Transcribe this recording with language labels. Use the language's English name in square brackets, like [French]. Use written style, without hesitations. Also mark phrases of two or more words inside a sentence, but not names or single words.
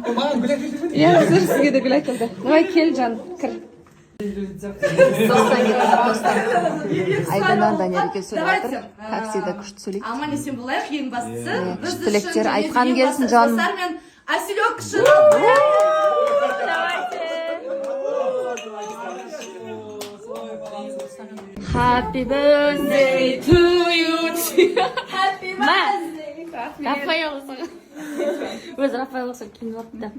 [Kazakh] Иә, қазір сізге де гүл әкелді. Давай кел, жан, кір. Достан келеді, достан. Айданнан Данияр екен сөйлеп жатыр. Таксида күшті сөйлейді. Аман есен болайық, ең бастысы. Күшті тілектер айтқан келсін, жаным. Мен Аселек үшін. [English] Happy birthday to you. Happy birthday. [Kazakh] Рафаэл болса. Өз Рафаэл болса кейін барды да.